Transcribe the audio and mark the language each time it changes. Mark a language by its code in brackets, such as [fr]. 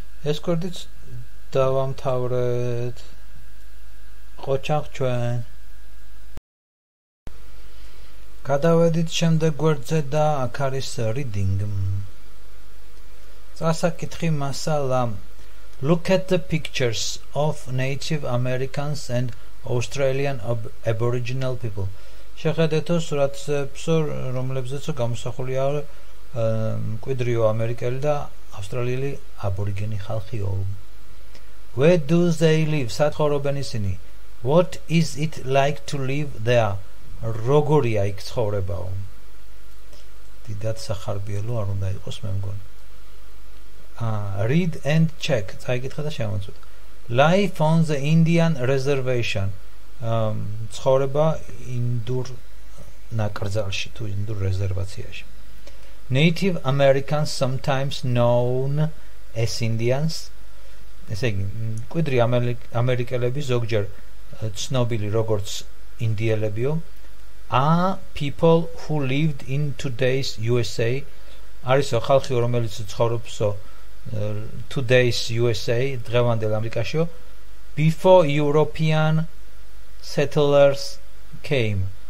[ka] ეს კორდიც დავამთავრეთ. ყოჩახ ჩვენ. გადავედით შემდეგ გვერდზე და აქ არის reading. წასაკითხი მასალა. [en] Look at the pictures of Native Americans and Australian Aboriginal people. [ka] შეხედეთო სურათებსო, რომლებზეცო გამოსახულია მკვიდრიო ამერიკელი და ავსტრალიელი აბორიგენი ხალხიო. [en] Where do they live? [ka] სად ცხოვრობენ ისინი? [en] What is it like to live there? [ka] როგორია იქ ცხოვრებაო? დიდად სახარბიელო არ უნდა იყოს მე მგონი. [en] Read and check. [ka] წაიკითხე და შემოწმეთ. [en] Life on the Indian reservation. [ka] ცხოვრება ინდურ ნაკრძალში თუ ინდურ რეზერვაციაში. [en] Native Americans, sometimes known as Indians. [ka] ესე იგი, მკვიდრი ამერიკელები ზოგჯერ ცნობილი როგორც ინდიელებიო. [en] Are people who lived in today's USA. [ka] არისო ხალხი რომელიც ცხოვრობსო [en] today's USA [ka] დღევანდელ ამერიკაშიო. [en] Before European settlers came.